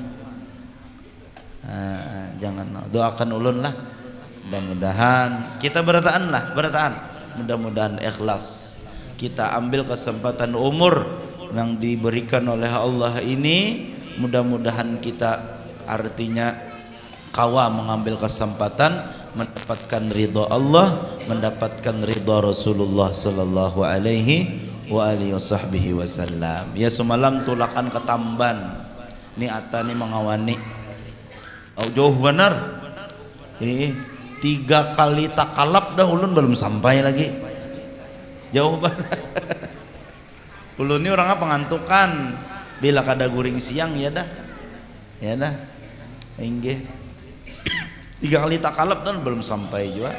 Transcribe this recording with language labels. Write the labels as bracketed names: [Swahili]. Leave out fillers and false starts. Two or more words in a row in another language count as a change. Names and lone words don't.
[Banjar] Jangan, doakan ulun lah, mudah-mudahan kita berataan, mudah-mudahan ikhlas. Kita ambil kesempatan umur yang diberikan oleh Allah ini, mudah-mudahan kita artinya kawa mengambil kesempatan mendapatkan ridha Allah, mendapatkan ridha Rasulullah [Arabic] صلى الله عليه وآله وسلم. [Banjar] Ya semalam tulakan ketamban ni ata ni mengawani jauh benar 3 kali takalap dah ulun belum sampai lagi, jauh banget. Ulun ni orangnya pengantukan, bila kada guring siang ya dah inggih 3 kali takalap dan belum sampai juga.